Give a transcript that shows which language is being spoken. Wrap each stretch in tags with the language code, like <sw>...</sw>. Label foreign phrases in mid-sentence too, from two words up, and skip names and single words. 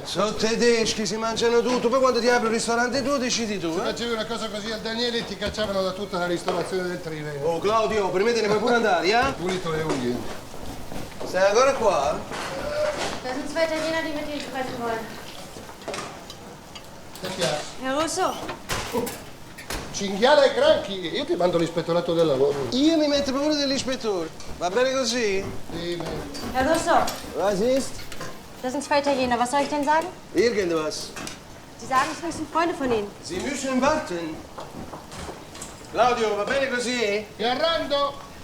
<it>Sono tedeschi, si mangiano tutto. Poi quando ti apri il ristorante tu decidi tu, Se facevi una cosa così al Daniele ti cacciavano da tutta la ristorazione del Triveno. Oh, Claudio, per me te ne puoi pure andare, eh? Pulito le unghie. Stai ancora qua?</it> <de>Da sind zwei Italiener, die mit dir sprechen wollen.</de> <it>Che piace?</it> <de>Herr Russo.</de> <it>Cinghiale e granchi. Io ti mando l'ispettorato del lavoro. Io mi metto paura dell'ispettore. Va bene così? Sì,</it> <de>Herr Russo, Was ist? das sind zwei Italiener. Was soll ich denn sagen? Irgendwas. Sie sagen, es sind Freunde von Ihnen. Sie müssen warten.</de> <it>Claudio, va bene così? Mi arrendo!</it>